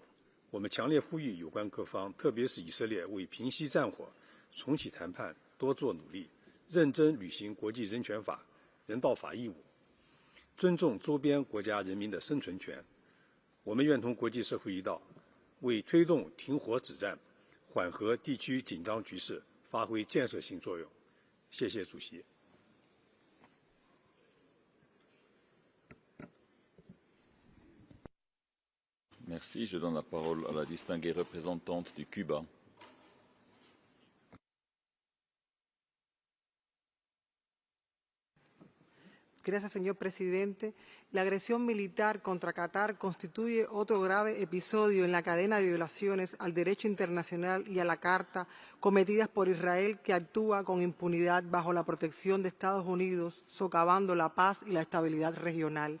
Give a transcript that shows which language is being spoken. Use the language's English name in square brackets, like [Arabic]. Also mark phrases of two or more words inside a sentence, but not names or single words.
[Chinese] 我们强烈呼吁有关各方，特别是以色列，为平息战火、重启谈判多做努力，认真履行国际人权法、人道法义务，尊重周边国家人民的生存权。我们愿同国际社会一道，为推动停火止战、缓和地区紧张局势发挥建设性作用。谢谢主席。 [French] Merci. Je donne la parole à la distinguée représentante du Cuba. [Spanish] Gracias, señor presidente. La agresión militar contra Qatar constituye otro grave episodio en la cadena de violaciones al derecho internacional y a la Carta cometidas por Israel, que actúa con impunidad bajo la protección de Estados Unidos, socavando la paz y la estabilidad regional.